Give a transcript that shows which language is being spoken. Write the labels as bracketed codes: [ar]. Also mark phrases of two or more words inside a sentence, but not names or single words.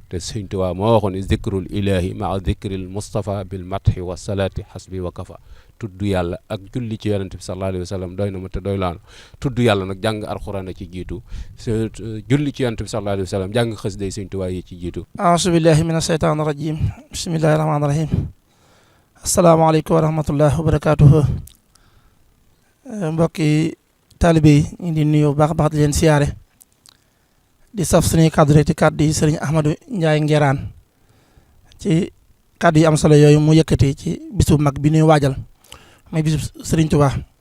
[wo] Te Sëñ Tuubaa moo waxoon ni [ar] ذكر الإله مع ذكر المصطفى بالمدح والصلاة حسبي وكفى. [wo] Tudd Yàlla ak julli ci Yonent bi [ar] صلى الله عليه وسلم [wo] doy na ma te doy laan. Tudd Yàlla nag jàng Alxuraan a ci jiitu, se-, julli ci Yonent bi [ar] صلى الله عليه وسلم, [wo] jàng xasida yi Sëñ Tuubaa yi ci jiitu. [ar] أعوذ بالله من الشيطان الرجيم. بسم الله الرحمن الرحيم. السلام عليكم ورحمة الله وبركاته. [wo] Eh, mbokki taalibe yi, ñu ngi di nuyu bu baax a baax, di leen siyaare. Di saf suñuy kàddu rek ci kàddu yi Sëriñ Ahmadou Ndiaye Nguérane ci kàddu yi am solo yooyu mu yëkkati ci bisu mag bi ñuy waajal, muy bisu Sëriñ Tuubaa.